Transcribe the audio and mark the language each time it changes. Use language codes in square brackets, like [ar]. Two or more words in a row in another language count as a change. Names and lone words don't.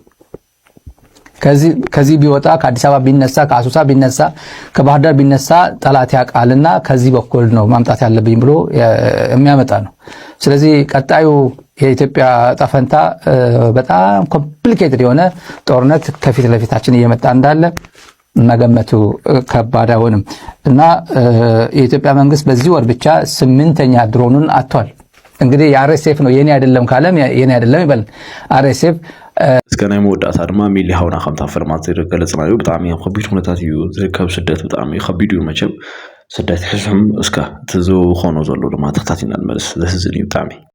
[am] ከዚህ ቢወጣ ከአዲስ አበባ ቢነሳ ከአሶሳ ቢነሳ ከባህር ዳር ቢነሳ ጠላት ያውቃልና ከዚህ በኩል ነው ማምጣት ያለብኝ ብሎ የሚያመጣ ነው። ስለዚህ ቀጣዩ የኢትዮጵያ ጣፈንታ በጣም ኮምፕሊኬትድ የሆነ ጦርነት ከፊት ለፊታችን እየመጣ እንዳለ መገመቱ ከባድ አይሆንም እና የኢትዮጵያ መንግስት በዚህ ወር ብቻ 8ኛ ድሮኑን አጥቷል። እንግዲህ የአርኤስኤፍ ነው የኔ አይደለም ካለም የኔ አይደለም ይበል። አርኤስኤፍ [ti] እስከ ናይ መወዳእታ ድማ ሚሊሃውና ከምታ ፈርማት ዝገለጽናዩ ብጣዕሚ ከቢድ ኩነታት እዩ ዝርከብ። ስደት ብጣዕሚ ከቢድ እዩ መቸም ስደት ሕዝም እስከ ዝኮኖ ዘሎ ድማ ተኸታቲልና ንመለስ ዘህዝን እዩ ብጣዕሚ